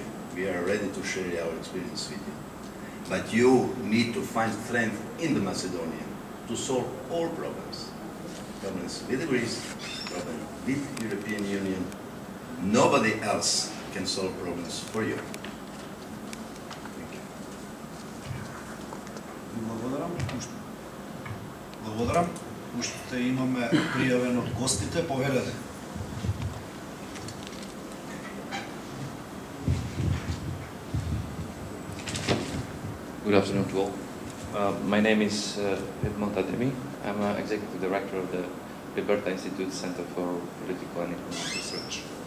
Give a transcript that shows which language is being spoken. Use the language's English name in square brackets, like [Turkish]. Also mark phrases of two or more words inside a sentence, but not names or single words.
[English] We are ready to share our experience with you. But you need to find strength in the Macedonian to solve all problems. Problems with Greece, problems with European Union. Nobody else can solve problems for you. Thank you. [Macedonian] Благодарам. Уште имаме пријавен од гостите, повелете. [English] Good afternoon to all. My name is Edmond Ademi. I'm Executive Director of the Liberta Institute Center for Political and Economic Research.